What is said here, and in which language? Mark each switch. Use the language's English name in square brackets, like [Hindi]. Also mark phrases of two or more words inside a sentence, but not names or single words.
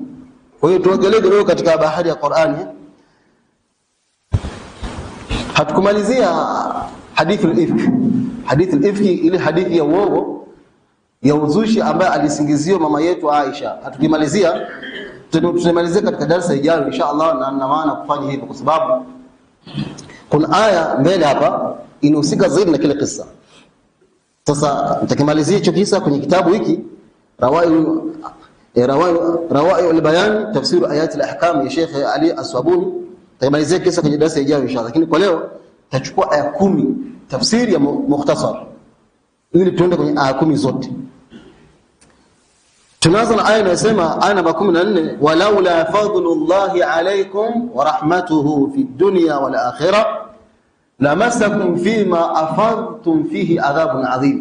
[Swahili] Kwa hiyo tuangalie leo katika bahari ya Qur'ani. Hatukumalizia hadithi al-ifki ile hadithi ya uongo ya uzushi ambaye alisingiziwa mama yetu Aisha. Hatukimalizia, tutamalizia katika darasa ijayo inshallah, na nina maana kufanya hivyo kwa sababu kuna aya mbele hapa inahusika zaidi na kile kisa. Sasa nitakimalizia hicho kisa kwenye kitabu hiki Rawai al-Bayan tafsir ayat al-ahkam ya Sheikh Ali As-Sabuni. Tutamalizia kisa kwenye darasa ijayo inshallah, lakini kwa leo tutachukua aya 10 tafsiri ya mukhtasar ili tuende kwenye aya 10 zote. Tunaanza na aya inayosema, aya namba 14, [Arabic] ولولا فضل الله عليكم ورحمته في الدنيا والآخرة لمسكم في ما أفضتم فيه عذاب عظيم.